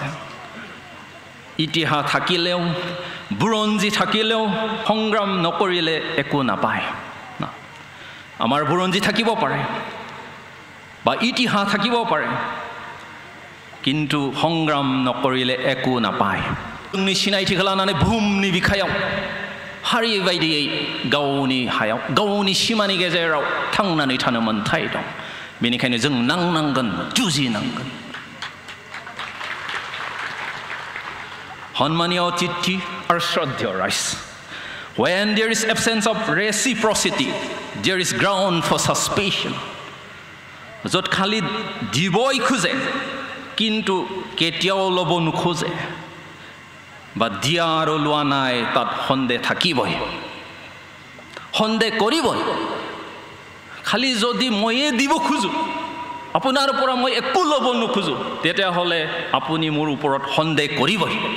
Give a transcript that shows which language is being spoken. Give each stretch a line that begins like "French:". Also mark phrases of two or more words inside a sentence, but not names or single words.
Assamese: ইতিহাস থাকিলেও বুৰঞ্জী থাকিলেও সংগ্ৰাম নকৰিলে একো নাপায়। আমাৰ বুৰঞ্জী থাকিব পাৰে বা ইতিহাস থাকিব পাৰে, কিন্তু সংগ্ৰাম নকৰিলে একো নাপায়।
Bodo: जोंनि सिनायथिखौ लानानै बुहुमनि बिखायाव हारि बायदियै गावनि हायाव गावनि सिमानि गेजेराव थांनानै थानो मोन्थाय दं। बेनिखायनो जों नांनांगोन, जुजिनांगोन।
English: Honmaniya Tithi or Shraddha Rice. When there is absence of reciprocity, there is ground for suspicion.
Assamese: য'ত খালি দিবই খোজে কিন্তু কেতিয়াও ল'ব নোখোজে বা দিয়া আৰু লোৱা নাই, তাত সন্দেহ থাকিবই, সন্দেহ কৰিবই। খালি যদি ময়ে দিব খোজো, আপোনাৰ পৰা মই একো ল'ব নোখোজো, তেতিয়াহ'লে আপুনি মোৰ ওপৰত সন্দেহ কৰিবই।